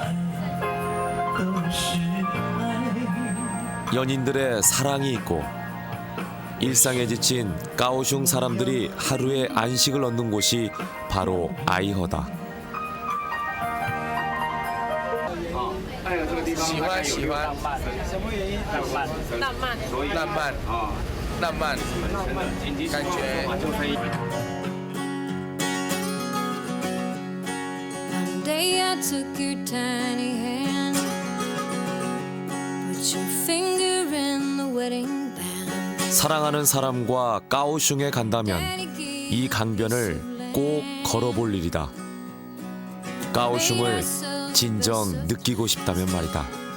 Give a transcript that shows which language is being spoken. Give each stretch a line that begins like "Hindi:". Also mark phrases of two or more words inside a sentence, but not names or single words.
Korean: 연인들의 사랑이 있고 일상에 지친 가오슝 사람들이 하루의 안식을 얻는 곳이 바로 아이허다.
Chinese: 喜欢喜欢。什么原因？浪漫。浪漫啊，浪漫，感觉。
English: One day I took your tiny hand, put your finger in the wedding band.
Korean: 사랑하는 사람과 까오슝에 간다면 이 강변을 꼭 걸어볼 일이다. 까오슝을 진정 느끼고 싶다면 말이다.